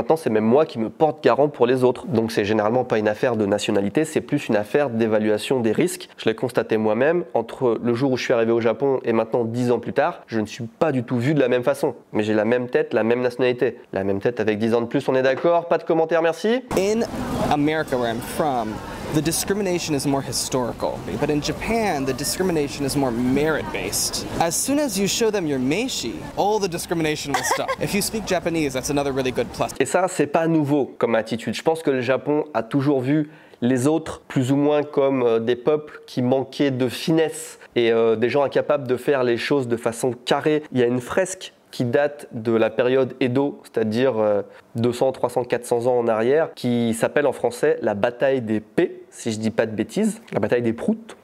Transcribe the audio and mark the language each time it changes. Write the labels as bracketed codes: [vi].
[fr] Maintenant, c'est même moi qui me porte garant pour les autres. Donc c'est généralement pas une affaire de nationalité, c'est plus une affaire d'évaluation des risques. Je l'ai constaté moi-même, entre le jour où je suis arrivé au Japon et maintenant 10 ans plus tard, je ne suis pas du tout vu de la même façon. Mais j'ai la même tête, la même nationalité. La même tête avec 10 ans de plus, on est d'accord? Pas de commentaires, merci? [en] In America, where I'm from, the discrimination is more historical, but in Japan, the discrimination is more merit-based. As soon as you show them your meishi, all the discrimination will stop. If you speak Japanese, that's another really good plus. [fr] Et ça, c'est pas nouveau comme attitude. Je pense que le Japon a toujours vu les autres plus ou moins comme des peuples qui manquaient de finesse et des gens incapables de faire les choses de façon carrée. Il y a une fresque qui date de la période Edo, c'est-à-dire 200, 300, 400 ans en arrière, qui s'appelle en français la bataille des Pé, si je dis pas de bêtises, la bataille des Proutes.